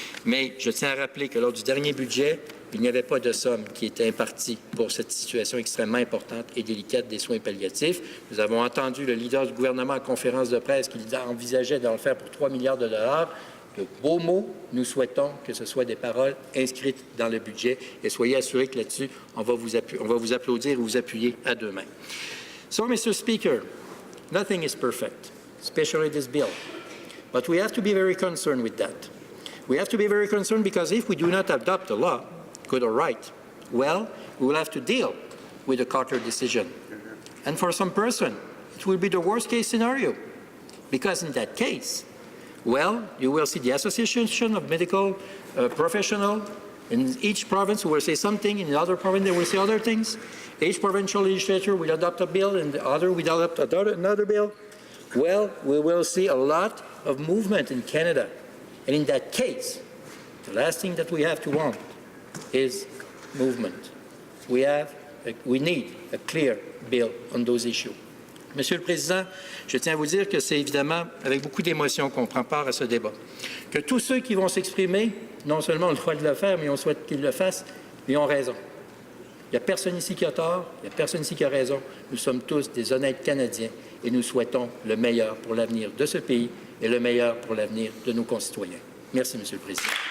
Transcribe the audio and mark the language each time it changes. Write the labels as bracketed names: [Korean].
[French] Mais je tiens à rappeler que lors du dernier budget, il n'y avait pas de somme qui était impartie pour cette situation extrêmement importante et délicate des soins palliatifs. Nous avons entendu le leader du gouvernement en conférence de presse qui envisageait de le faire pour 3 milliards de dollars. De beaux mots, nous souhaitons que ce soit des paroles inscrites dans le budget et soyez assurés que là-dessus, on va vous applaudir et vous appuyer à deux mains. [English] So, Mr. Speaker, nothing is perfect, especially this bill. But we have to be very concerned with that. We have to be very concerned because if we do not adopt the law, good or right, well, we will have to deal with the Carter decision. And for some person, it will be the worst-case scenario because in that case, well, you will see the Association of Medical Professionals in each province who will say something, in the other province they will say other things. Each provincial legislature will adopt a bill, and the other will adopt another bill. Well, we will see a lot of movement in Canada. And in that case, the last thing that we have to want is movement. We need a clear bill on those issues. [French] Monsieur le Président, je tiens à vous dire que c'est évidemment avec beaucoup d'émotion qu'on prend part à ce débat. Que tous ceux qui vont s'exprimer, non seulement ont le droit de le faire, mais on souhaite qu'ils le fassent, mais ont raison. Il n'y a personne ici qui a tort, il n'y a personne ici qui a raison. Nous sommes tous des honnêtes Canadiens et nous souhaitons le meilleur pour l'avenir de ce pays et le meilleur pour l'avenir de nos concitoyens. Merci, Monsieur le Président.